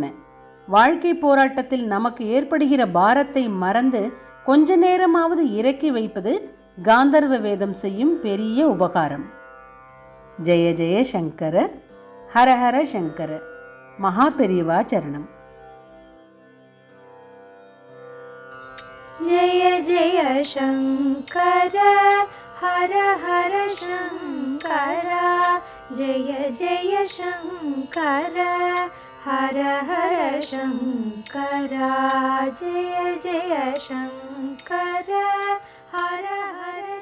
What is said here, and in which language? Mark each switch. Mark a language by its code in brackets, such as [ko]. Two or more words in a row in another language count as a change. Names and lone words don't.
[ta] வாழ்க்கை போராட்டத்தில் நமக்கு ஏற்படுகிற பாரத்தை மறந்து கொஞ்ச நேரமாவது இறக்கி வைப்பது காந்தர்வ வேதம் செய்யும் பெரிய உபகாரம். ஜெய ஜெய சங்கர ஹர ஹர சங்கர. மகா பெரியவா சரணம். [sa] जय जय शङ्कर हर हर शङ्कर जय जय शङ्कर हर हर शङ्कर जय जय शङ्कर हर हर